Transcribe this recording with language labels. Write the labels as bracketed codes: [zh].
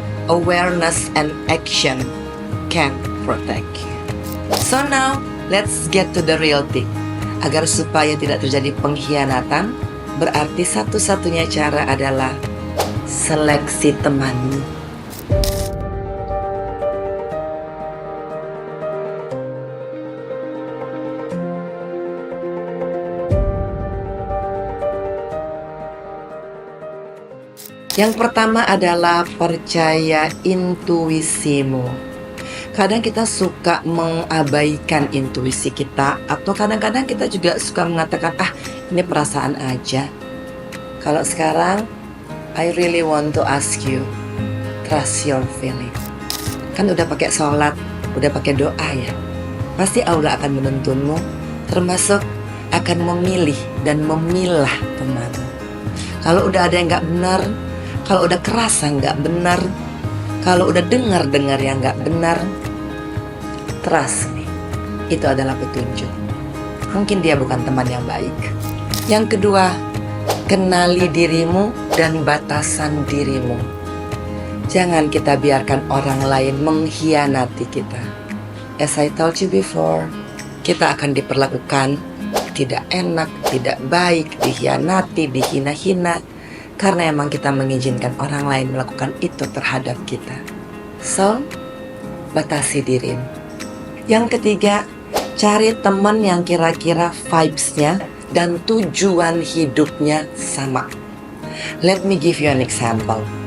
[en] Awareness and action can protect you. So now, let's get to the real thing. [id] Agar supaya tidak terjadi pengkhianatan, berarti satu-satunya cara adalah seleksi temanmu. Yang pertama adalah percaya intuisimu. Kadang kita suka mengabaikan intuisi kita, atau kadang-kadang kita juga suka mengatakan, ini perasaan aja. Kalau sekarang, [en] I really want to ask you, trust your feeling. [id] Kan udah pakai sholat, udah pakai doa ya. Pasti Allah akan menuntunmu, termasuk akan memilih dan memilah temanmu. Kalau udah ada yang gak benar, kalau udah kerasa nggak benar, kalau udah dengar yang nggak benar, [en] trust me, [id] itu adalah petunjuk. Mungkin dia bukan teman yang baik. Yang kedua, kenali dirimu dan batasan dirimu. Jangan kita biarkan orang lain mengkhianati kita. [en] As I told you before, [id] kita akan diperlakukan tidak enak, tidak baik, dikhianati, dihina-hina, karena emang kita mengizinkan orang lain melakukan itu terhadap kita. So, batasi dirimu. Yang ketiga, cari teman yang kira-kira vibes-nya dan tujuan hidupnya sama. [en] Let me give you an example.